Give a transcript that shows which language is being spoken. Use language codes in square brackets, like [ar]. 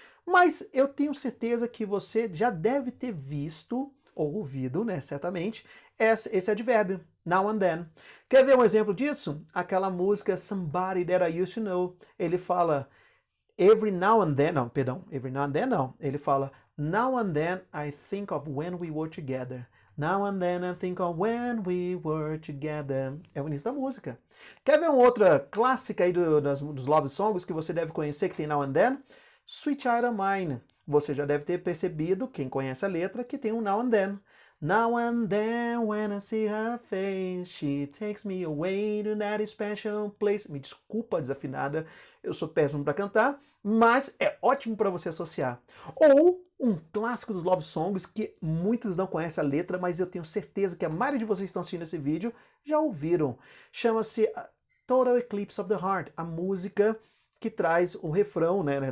[pt] Mas eu tenho certeza que você já deve ter visto ou ouvido, né, certamente, esse advérbio, now and then. Quer ver um exemplo disso? Aquela música Somebody That I Used to Know. Ele fala every now and then, não, perdão, every now and then não. [en] Ele fala now and then I think of when we were together. Now and then I think of when we were together. [pt] É o início da música. Quer ver uma outra clássica aí dos love songs que você deve conhecer que tem now and then? Sweet Child of Mine. Você já deve ter percebido, quem conhece a letra, que tem um now and then. [en] Now and then when I see her face, she takes me away to that special place. [pt] Me desculpa a desafinada, eu sou péssimo para cantar, mas é ótimo para você associar. Ou um clássico dos love songs que muitos não conhecem a letra, mas eu tenho certeza que a maioria de vocês que estão assistindo esse vídeo já ouviram. Chama-se Total Eclipse of the Heart, a música que traz o refrão, né?